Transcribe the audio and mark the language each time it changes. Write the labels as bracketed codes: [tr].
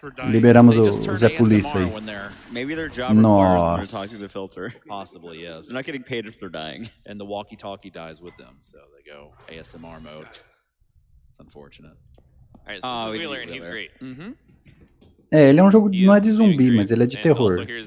[pt] Liberamos o Zé Polícia aí. Nossa. [en] Possibly, yes. They're not getting paid if they're dying. And the walkie-talkie dies with them, so they go ASMR mode. It's unfortunate. All right, so this is Wheeler and he's great. [pt] Ele é um jogo, não é de zumbi, mas ele é de terror.